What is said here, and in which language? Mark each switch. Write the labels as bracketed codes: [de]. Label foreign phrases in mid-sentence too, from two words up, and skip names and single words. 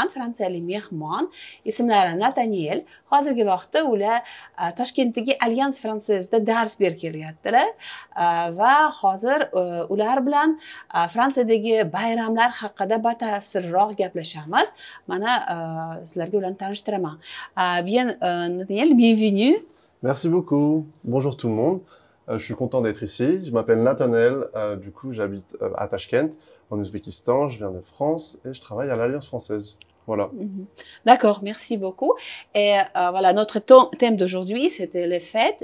[uz] Fransiyalik mehmon, ismlari Nathaniel. Hozirgi vaqtda ular Toshkentdagi Alyans Fransuzda dars berib kelyaptilar va hozir ular bilan Fransiyadagi bayramlar haqida batafsilroq gaplashamiz. Mana sizlarga ularni tanishtiraman. [fr] Bien, Nathaniel, bienvenue. Merci beaucoup. Bonjour tout le monde. Je suis content d'être ici. Je m'appelle Nathanaël. Du coup, j'habite à Tachkent, en Ouzbékistan. Je viens de France et je travaille à l'Alliance française. Voilà. D'accord, merci beaucoup. Et voilà, notre thème d'aujourd'hui, c'était les fêtes.